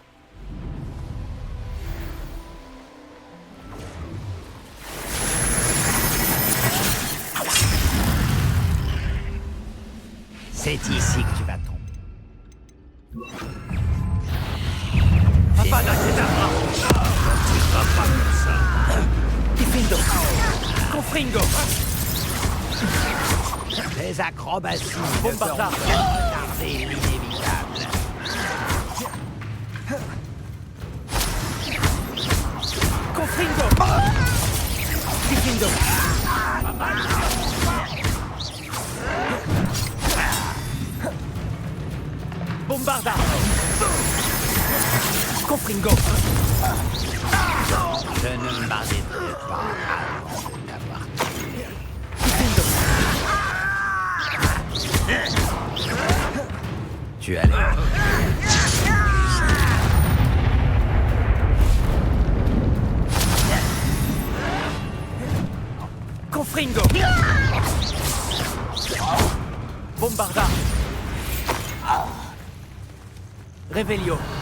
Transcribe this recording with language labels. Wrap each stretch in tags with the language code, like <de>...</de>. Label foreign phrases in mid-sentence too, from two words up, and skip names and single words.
<fr>C'est ici que tu vas tomber. Avada Kedavra! Tu ne vas pas comme ça. Kifindo. Confringo. Les acrobaties ne Bombarda. feront que retarder l'inévitable. Confringo. Kifindo. Bombarda. Confringo. Je ne m'arrêterai pas avant de t'avoir tué. Tu as l'air. Confringo. Bombarda. Revelio.</fr>